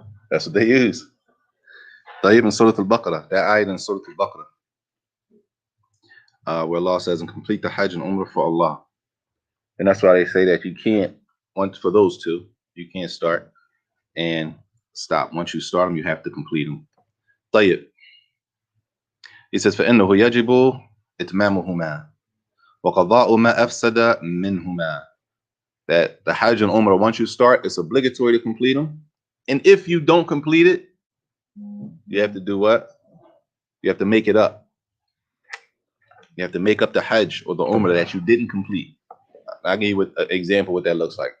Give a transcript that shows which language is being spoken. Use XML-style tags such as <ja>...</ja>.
<en>That's what they use. طيب in Surah Al-Baqarah, that ayat in Surah Al-Baqarah, where Allah says, and complete the Hajj and Umrah for Allah. And that's why they say that you can't, for those two, you can't start and stop. Once you start them, you have to complete them.</en> <ar>طيب.</ar> <en>He says,</en> <ar>فَإِنَّهُ يَجِبُ إِتْمَامُهُمَا وَقَضَاءُ مَا أَفْسَدَ مِنْهُمَا.</ar> <en>That the Hajj and Umrah, once you start, it's obligatory to complete them. And if you don't complete it, you have to do what? You have to make it up. You have to make up the Hajj or the Umrah that you didn't complete. I'll give you an example what that looks like.</en>